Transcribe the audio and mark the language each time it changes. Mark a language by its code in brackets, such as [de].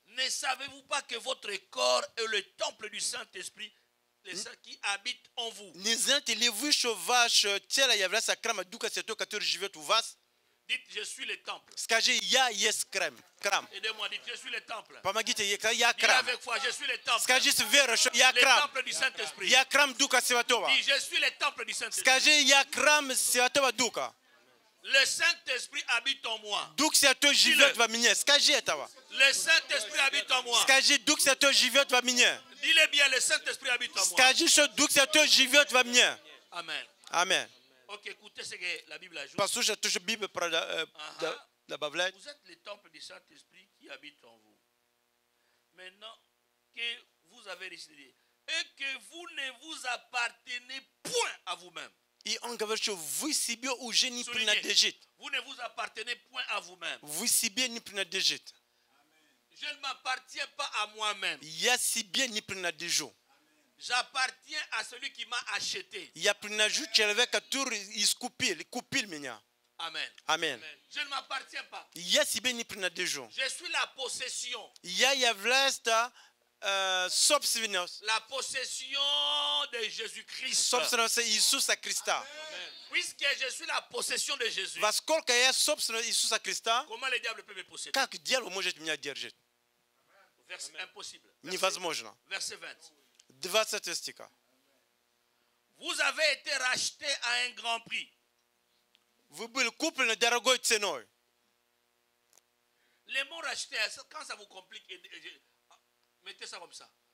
[fr] ne savez-vous pas que votre corps est le temple du Saint-Esprit, le Saint qui habite en vous? [ru] Не знаете ли вы, что ваше тело является храмом Духа Святого, который живет у вас? [fr] Dites, je suis le temple. [ru] Скажи, я есть храм. [fr] Aidez-moi, dites, je suis le temple. [ru] Помогите, я [fr] Dites [ru] храм. [fr] avec foi, je suis le temple. [ru] Скажи с верой, что я [fr] Le [ru] храм. [fr] temple du Saint-Esprit. [ru] Я храм Духа Святого. [fr] Dis, je suis le temple du Saint-Esprit. [ru] Скажи, я храм Святого Духа. [fr] Le Saint-Esprit habite en moi. [ru] Дух Святой живет во мне. Скажи этого. [fr] Le Saint-Esprit habite en moi. [ru] Скажи, Дух Святой живет во мне. [fr] Dis-le bien, le Saint-Esprit habite en moi. [ru] Скажи, что Дух Святой живет во мне. [fr] Amen. Amen. Ok, écoutez ce que la Bible ajoute. [ru] Послушай, то, что Библия добавляет. [fr] Vous êtes le temple du Saint-Esprit qui habite en vous. Maintenant que vous avez décidé et que vous ne vous appartenez point à vous-même. [ru] И он говорит, что вы себе уже не [fr] Soulignez, [ru] принадлежите. [fr] vous ne vous appartenez point à vous-même. [ru] Вы себе не принадлежите. [fr] Je ne m'appartiens pas à moi-même. [ru] Я себе не принадлежу. [fr] J'appartiens à celui qui m'a acheté. [ru] Я принадлежу человеку, который купил меня. [fr] Amen. [ru] Аминь. [fr] Je ne m'appartiens pas. [ru] Я себе не принадлежу. [fr] Je suis la possession. [ru] Я являюсь собственностью. [fr] La possession de Jésus-Christ. [ru] Собственностью Иисуса Христа. [fr] Puisque je suis la possession de Jésus. [ru] Во сколько я собственность Иисуса Христа, [fr] Comment le diable peut me posséder? [ru] как дьявол может меня держать? [fr] Impossible. [ru] Невозможно. [fr] Verset 20. [ru] 20 стиха. [fr] Vous avez été racheté à un grand prix. [ru] Вы были куплены дорогой ценой. [fr] Les mots rachetés, quand ça vous complique, mettez ça comme ça.